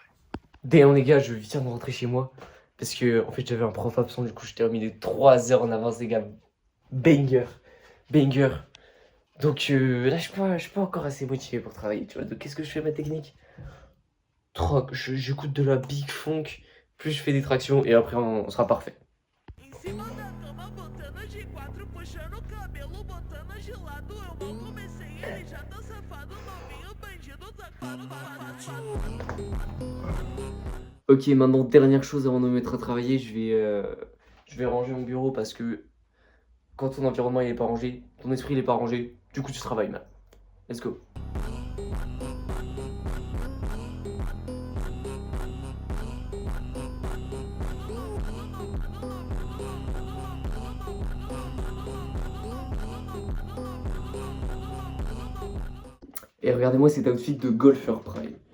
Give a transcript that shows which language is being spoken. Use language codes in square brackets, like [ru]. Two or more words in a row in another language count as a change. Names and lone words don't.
[fr] Damn, les gars, je viens de rentrer chez moi. Parce que, en fait, j'avais un prof absent, du coup, je terminais 3 heures en avance, les gars. [en] Banger. Banger. [fr] Donc là, je suis pas encore assez motivé pour travailler, tu vois. Donc, qu'est-ce que je fais, ma technique? J'écoute de la [en] big funk, [fr] plus je fais des tractions, et après, on sera parfait. [pt] Em cima da cama, botando de quatro, puxando o cabelo, botando de lado. Eu mal comecei, ele já tá safado, novinho bandido, safado, [fr] Ok, maintenant, dernière chose avant de me mettre à travailler, je vais ranger mon bureau parce que quand ton environnement il est pas rangé, ton esprit il est pas rangé, du coup tu travailles mal. [en] Let's go. [fr] Et regardez-moi cet outfit de golfeur prime.